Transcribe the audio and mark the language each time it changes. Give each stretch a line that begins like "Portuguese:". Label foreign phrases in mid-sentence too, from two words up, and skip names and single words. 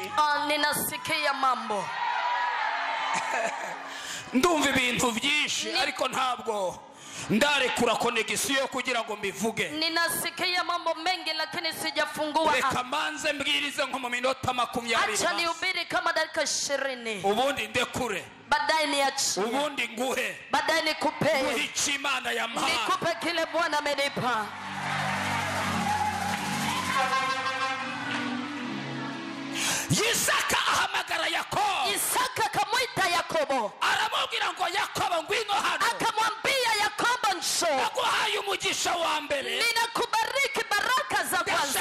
Swahili: Ninasikia mambo.
Kinyarwanda: ndumva ibintu byinshi, ariko ntabwo ndarekura konegisiyo kugira ngo mbivuge.
Swahili: Ninasikia mambo mengi lakini sijafungua.
Kinyarwanda: Reka manze mbwirize nko mu minota 20.
Swahili: Acha nihubiri kama dakika 20.
Kinyarwanda: Ubundi ndekure,
Swahili: Baadaye niachie.
Kinyarwanda: ubundi nguhe
Swahili: Baadaye nikupe.
Kinyarwanda: icyo Imana yampaye.
Swahili: Nikupe kile Bwana amenipa.
Kinyarwanda: Isaka ahamagara Yakobo,
Swahili: Isaka akamwita Yakobo.
Kinyarwanda: aramubwira ngo Yakobo ngwino hano,
Swahili: Akamwambia Yakobo njoo.
Kinyarwanda: naguhaye umugisha wa mbere,
Swahili: Ninakubariki baraka za kwanza.